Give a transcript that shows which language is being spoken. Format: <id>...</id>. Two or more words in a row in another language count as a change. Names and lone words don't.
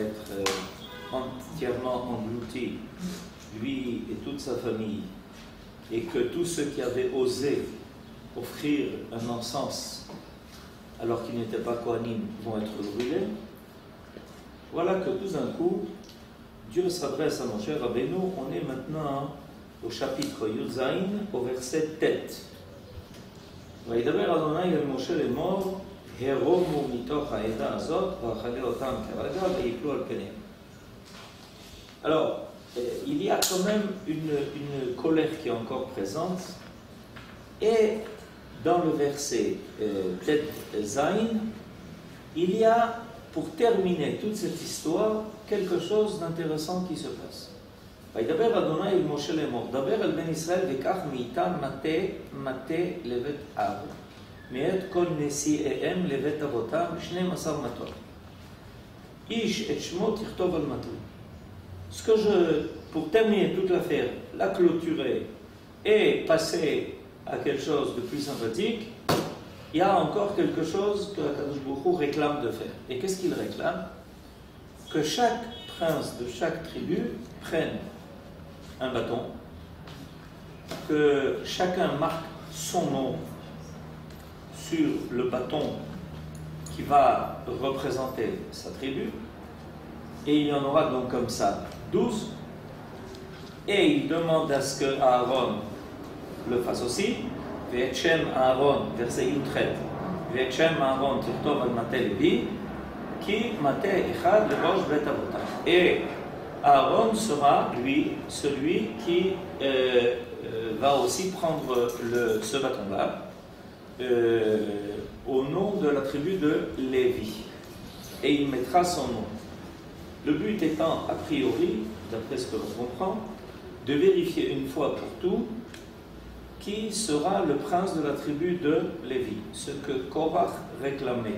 <fr>être entièrement englouti, lui et toute sa famille, et que tous ceux qui avaient osé offrir un encens alors qu'ils n'étaient pas Kohanim vont être brûlés, voilà que tout d'un coup, Dieu s'adresse à Moshe Rabbeinu. On est maintenant au chapitre Yudzaïn, au verset Tet.</fr> <he>וידבר אדוני אל משה לאמור, הרומו מתוך העדה הזאת, ואכלה אותם כרגע, ויפלו על פניהם.</he> <fr>Alors, il y a quand même une colère qui est encore présente, et dans le verset Tet Zain, il y a, pour terminer toute cette histoire, quelque chose d'intéressant qui se passe.</fr> <he>וידבר אדוני אל משה לאמור, דבר אל בן ישראל וקח מאיתם מטה לבית אב, מאת כל נשיאיהם לבית אבותם 12 מטות. איש את שמו תכתוב על מטה.</he> <fr>Ce que pour terminer toute l'affaire, la clôturer et passer à quelque chose de plus sympathique, il y a encore quelque chose que Akadosh Baruch Hu réclame de faire. Et qu'est-ce qu'il réclame? Que chaque prince de chaque tribu prenne un bâton, que chacun marque son nom sur le bâton qui va représenter sa tribu, et il y en aura donc comme ça 12, et il demande à ce que Aaron le fasse aussi.</fr> <he>ואת שם אהרון, verset י"ח, ואת שם אהרון תכתוב על מטה לוי, כי מטה אחד לראש בית אבותם.</he> <fr>Et Aaron sera, lui, celui qui va aussi prendre ce bâton-là au nom de la tribu de Lévi. Et il mettra son nom. Le but étant, a priori, d'après ce que l'on comprend, de vérifier une fois pour tout qui sera le prince de la tribu de Lévi, ce que Korach réclamait.</fr>